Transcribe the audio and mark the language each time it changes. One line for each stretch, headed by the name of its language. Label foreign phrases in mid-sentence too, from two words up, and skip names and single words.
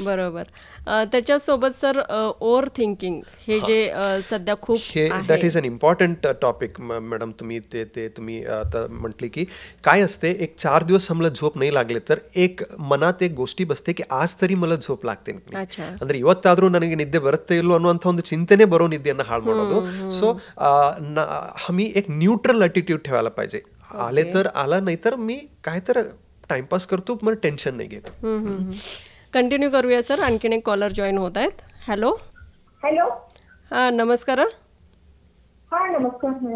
Marathi: बरोबर. त्याच्यासोबत सर
English: over thinking
Marathi: हे जे सध्या खूप
English: that is an important topic madam.
Marathi: तुम्ही आता म्हटली की काय असते, एक 4 दिवस आम्हाला झोप नाही लागले तर एक मनात एक गोष्टी बसते की आज तरी मला झोप लागते.
Kannada: ಅಂದ್ರೆ ಇವತ್ತಾದ್ರೂ ನನಗೆ ನಿದ್ದೆ ಬರುತ್ತೆ ಇಲ್ಲೋ ಅನ್ನುವಂಥ ಒಂದು ಚಿಂತೆನೇ ಬರೋ ನಿದ್ದೆಯನ್ನು ಹಾಳು ಮಾಡೋದು.
Marathi: ಸೊ आम्ही एक
English: neutral attitude
Marathi: ठेवायला पाहिजे. आले तर आला, नाही तर मी काय तर टाइमपास करतो, मला टेन्शन नाही घेतो. कंटिन्यू करूया सर. आणखीन एक
English: caller join
Marathi: होत आहेत. हॅलो. हां, नमस्कार. हां, नमस्कार मॅडम.